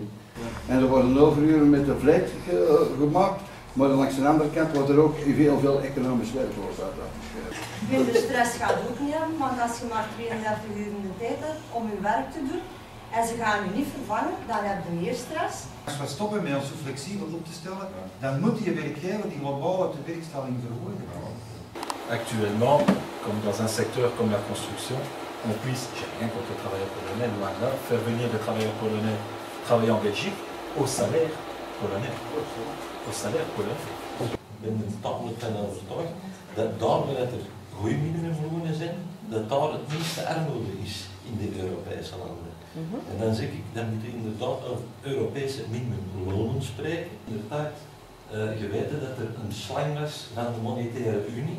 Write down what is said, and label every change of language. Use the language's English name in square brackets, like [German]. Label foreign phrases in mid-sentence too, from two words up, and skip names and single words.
[Dutch] En er worden overuren met de vlijt gemaakt, maar langs de andere kant wordt er ook veel economisch werk uitgeschreven. Minder stress gaat ook niet hebben, want als je maar 32 uur in de tijd hebt om je werk te doen, en ze gaan u niet vervangen, dan hebben we meer stress. Als we stoppen met ons zo flexibel op te stellen, dan moet die werkgever die globaal de werkstelling verhogen. [French] Actuellement, comme dans un secteur comme la construction, on puisse, j'ai rien contre le travailleur polonais, loin de là, faire venir des travailleurs polonais travailler en Belgique au salaire polonais. Au salaire polonais. [Dutch] Ik ben er tamelijk van overtuigd dat daar waar er goede minimumlonen zijn, dat daar het minste armoede is in de Europese landen. En dan zeg ik, dan moet je inderdaad over Europese minimumlonen spreken. Inderdaad, je weet dat er een slang was van de monetaire unie.